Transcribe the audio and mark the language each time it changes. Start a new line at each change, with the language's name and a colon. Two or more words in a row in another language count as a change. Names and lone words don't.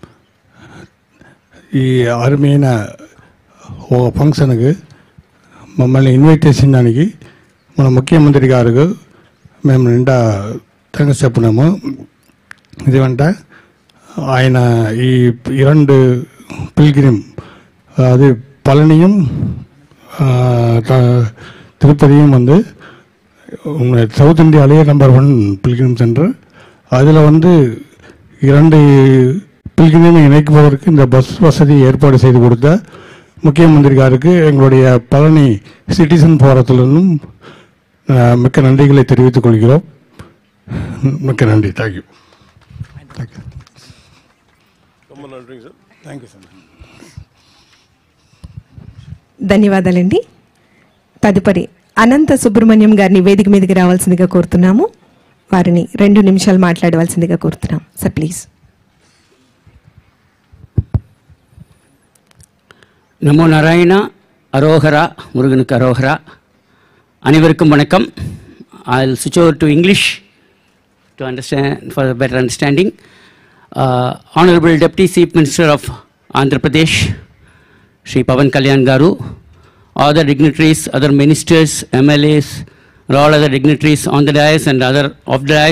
Telugu: ఈ అరుమైన ఓ ఫంక్షన్కి మమ్మల్ని ఇన్వైట్ చేసినానికి మన ముఖ్యమంత్రి గారు మేము నిండా థ్యాంక్స్ చెప్పినాము. ఇదేమంటే ఆయన ఈ 2 పిల్గ్రిమ్
Tamil: அது பழனியும் திருப்பதியும் வந்து சவுத் இந்தியாவிலேயே நம்பர் 1
English: pilgrim center.
Tamil: அதில் வந்து 2 பில்கிரிமை இணைக்குவதற்கு இந்த பஸ் வசதி ஏற்பாடு செய்து கொடுத்த முக்கியமந்திரி காருக்கு எங்களுடைய பழனி சிட்டிசன் போரத்திலிருந்தும் மிக்க நன்றிகளை தெரிவித்துக் கொள்கிறோம். மிக்க நன்றி. தேங்க்யூ. ரொம்ப நன்றிங்க சார். தேங்க்யூ சார்.
Telugu: ధన్యవాదాలండి. తదుపరి అనంత సుబ్రహ్మణ్యం గారిని వేదిక మీదకి రావాల్సిందిగా కోరుతున్నాము. వారిని 2 నిమిషాలు మాట్లాడవలసిందిగా కోరుతున్నాం సార్. ప్లీజ్.
Tamil: நமோ நாராயணா, அரோகரா, முருகனுக்கு அரோகரா. அனைவருக்கும் வணக்கம்.
English: I'll switch over to English to understand, for a better understanding. Honorable Deputy Chief Minister of Andhra Pradesh, Shri Pawan Kalyan Garu, other dignitaries, other ministers, MLAs, all other dignitaries on the dais and other off the dais.